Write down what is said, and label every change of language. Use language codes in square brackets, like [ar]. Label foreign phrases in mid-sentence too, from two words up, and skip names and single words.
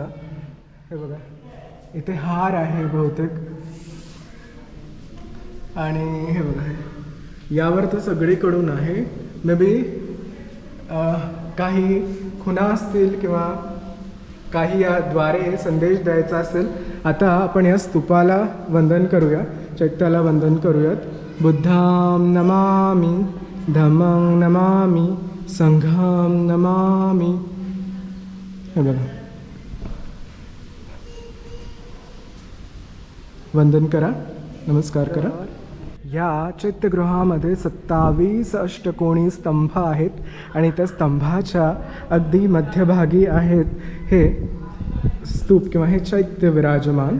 [mr] हे बघा इथे हार आहे बहुतेक, आणि हे बघा यावर तर सगळीकडून आहे. [en] may be [mr] काही खुणा असतील किंवा काही याद्वारे संदेश द्यायचा असेल. आता आपण या स्तूपाला वंदन करूया, चैत्याला वंदन करूयात. [pi] बुद्धां नमामि, धम्मं नमामि, संघं नमामि. [mr] हे बघा वंदन करा, नमस्कार करा. या चैत्यगृहामध्ये 27 अष्टकोनी स्तंभ आहेत आणि त्या स्तंभाच्या अगदी मध्यभागी आहेत हे स्तूप किंवा हे चैत्य विराजमान.